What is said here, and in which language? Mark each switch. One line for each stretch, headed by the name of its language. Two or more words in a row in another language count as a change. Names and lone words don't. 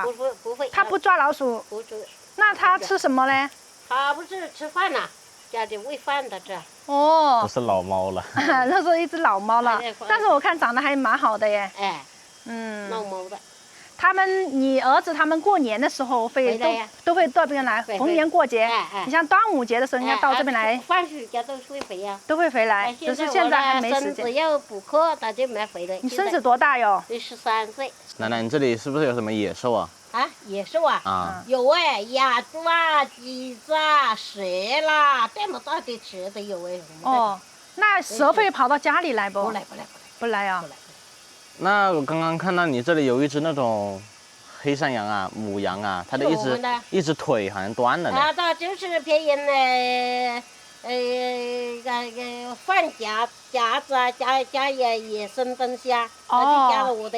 Chinese: 不会。它不抓老鼠。不吃。那它吃什么嘞？它不是吃饭呐，家里喂饭的这。哦。不是老猫了。那是一只老猫了，但是我看长得還蠻好的耶。哎。老猫的。你兒子他們過年的時候都會到這邊來，逢年過節。你像端午節的時候，應該到這邊來。放暑假都會回呀。都會回來，只是現在還沒時間。孫子要補課，他就沒回來。你孫子多大喲？13歲。奶奶，你這裡是不是有什麼野獸啊？啊，野獸啊？啊，有哎，鴨子啊、雞子啊、蛇啦，這麼大的蛇都有哎。哦，那蛇會跑到家裡來不？不來啊。那我剛剛看到你這裡有一只那種黑山羊啊、母羊啊，它的一只腿好像斷了呢。它就是別人放夾子啊，夾野生東西啊，它就夾了我的羊。